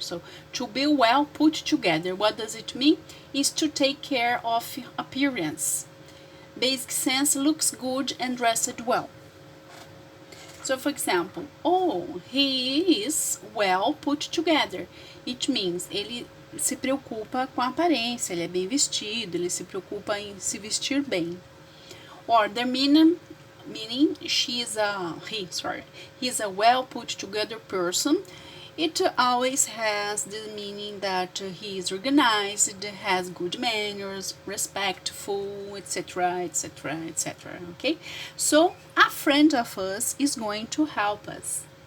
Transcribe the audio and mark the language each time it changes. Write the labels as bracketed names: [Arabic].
[English] So, to be well put together. What does it mean? Is to take care of appearance. Basic sense, looks good and dressed well. So, for example, oh, he is well put together. It means [Portuguese] ele se preocupa com a aparência, ele é bem vestido, ele se preocupa em se vestir bem. [English] Or the meaning meaning he's a well put together person. It always has the meaning that he is organized, has good manners, respectful, etc., etc., etc. Okay, so a friend of us is going to help us.